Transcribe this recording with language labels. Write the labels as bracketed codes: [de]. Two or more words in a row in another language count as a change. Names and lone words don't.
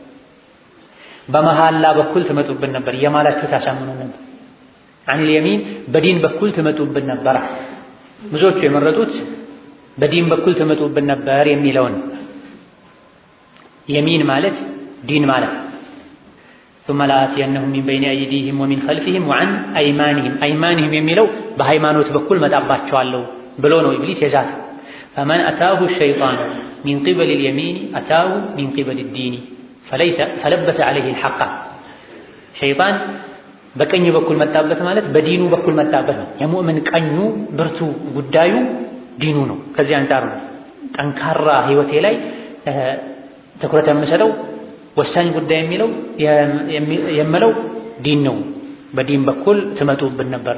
[am] በመሐላ በኩል ትመጡብን ነበር። የማላችሁ ታሳምኑን ነበር። [ar] عن اليمين [am] በዲን በኩል ትመጡብን ነበር። ብዙዎቹ የመረጡት በዲን በኩል ትመጡብን ነበር የሚለውን። የሚን ማለት ዲን ማለት [ar] ثم لآتينهم من بين أيديهم ومن خلفهم وعن أيمانهم أيمانهم [am] የሚለው በሃይማኖት በኩል መጣባቸዋለሁ ብሎ ነው ኢብሊስ የዛት [ar] فمن أتاه الشيطان من قبل اليمين أتاه من قبل الدين فلبس عليه الحق [am] ሸይጣን በቀኝ በኩል መጣበት ማለት በዲኑ በኩል መጣበት ነው። የሙእምን ቀኙ ብርቱ ጉዳዩ ዲኑ ነው። ከዚህ አንፃር ነው ጠንካራ ህይወቴ ላይ ትኩረት የምሰጠው ወሳኝ ጉዳይ የምለው ዲን ነው። በዲን በኩል ትመጡብን ነበር።